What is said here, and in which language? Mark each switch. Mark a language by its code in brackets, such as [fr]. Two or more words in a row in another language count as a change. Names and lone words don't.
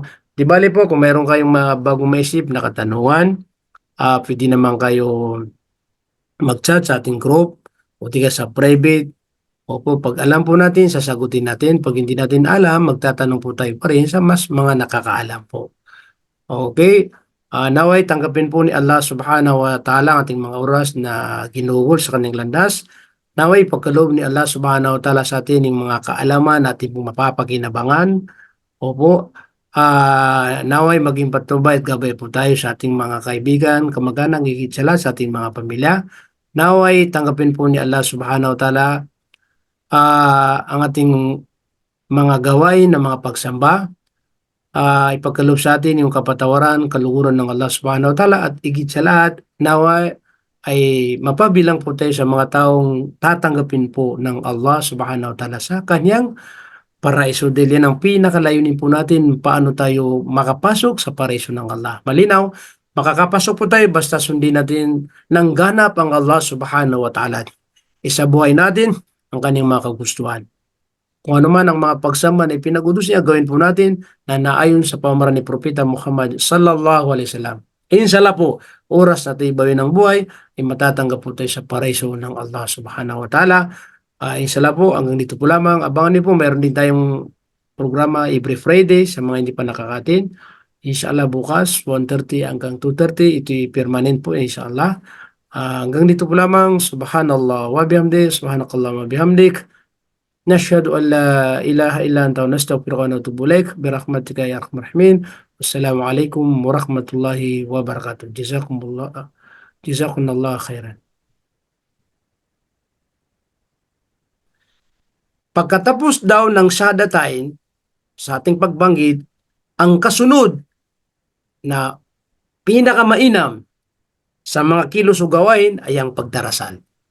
[tl] Di bali po, kung meron kayong bagong maisip na katanungan, pwede naman kayo mag-chat sa ating group o tiga sa private. Opo, pag alam po natin, sasagutin natin. Pag hindi natin alam, magtatanong po tayo pa rin sa mas mga nakakaalam po. Okay? Naway tanggapin po ni [ar] الله سبحانه وتعالى [tl] ang ating mga oras na ginugol sa kanyang landas. Naway pagkaloob ni [ar] الله سبحانه وتعالى [tl] sa atin yung mga kaalaman na ating pong mapapakinabangan. Opo. Naway maging patnubay at gabay po tayo sa ating mga kaibigan, kamag-anak, higit sa lahat sa ating mga pamilya. Naway tanggapin po ni [ar] الله سبحانه وتعالى [tl] ang ating mga gawain na mga pagsamba, ipagkaloob sa atin yung kapatawaran, kaluguran ng [ar] الله سبحانه وتعالى [tl] at higit sa lahat, nawa ay mapabilang po tayo sa mga taong tatanggapin po ng [ar] الله سبحانه وتعالى [tl] sa kanyang paraiso. Dahil yan ang pinakalayunin po natin, paano tayo makapasok sa paraiso ng Allah. Malinaw, makakapasok po tayo basta sundin natin ng ganap ang [ar] الله سبحانه وتعالى. [tl] Isa buhay natin ang kanyang mga kagustuhan. Kung ano man ang mga pagsamba na ipinag-utos niya, gawin po natin na naayon sa pamamaraan ni Propeta Muhammad [ar] صلى الله عليه وسلم. [tl] Inshallah po, oras na tayo bawin ng buhay, ay matatanggap po tayo sa paraiso ng [ar] الله سبحانه وتعالى. [tl] Inshallah po, hanggang dito po lamang. Abangan niyo po, mayroon din tayong programa [en] every Friday [tl] sa mga hindi pa nakakatin. Inshallah bukas, 1:30 hanggang 2:30, ito'y permanent po inshallah. Hanggang dito po lamang. [ar] سبحان الله وبحمده، سبحانك اللهم وبحمدك. نشهد أن لا إله إلا أنت ونستغفرك ونتوب إليك برحمتك يا أرحم الراحمين والسلام عليكم ورحمة الله وبركاته جزاكم الله خيرا. [tl] Pagkatapos daw ng shahadatain sa ating pagbanggit, ang kasunod na pinakamainam sa mga kilos o gawain ay ang pagdarasal.